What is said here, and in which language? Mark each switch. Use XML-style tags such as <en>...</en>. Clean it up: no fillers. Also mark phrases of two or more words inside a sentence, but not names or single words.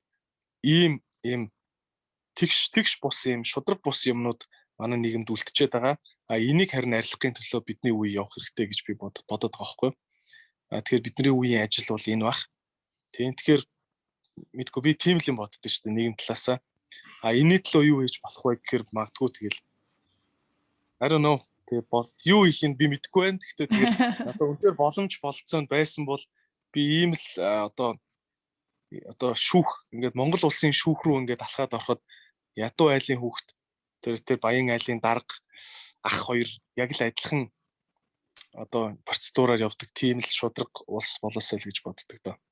<mn>Ийм тэгш бус ийм шудраг бус юмнууд манай нийгэмд үлдчихэд байгаа. Энийг харин арилгахын төлөө бидний үе явах хэрэгтэй гэж би бодод байгаа байхгүй. Тэгэхээр бидний үеийн ажил бол энэ бах. Тийм тэгэхээр мэдгүй би тийм л юм боддоо шүү дээ нэгэн талаасаа. Энэний төлөө юу хийж болох вэ гэхээр магадгүй тэгэл</mn> <en>I don't know.</en> <mn>Тэгээ юу их нь би мэдэхгүй байна. Гэхдээ тэгэл одоо үнээр боломж болцсон байсан бол би ийм л одоо шүүх ингээд Монгол улсын шүүх рүү ингээд алхаад ороход ядуу айлын хүүхэд тэр баян айлын дарга ах хоёр яг л адилхан одоо процедураар явдаг тийм л шудраг улс болоосай л гэж боддог доо.</mn>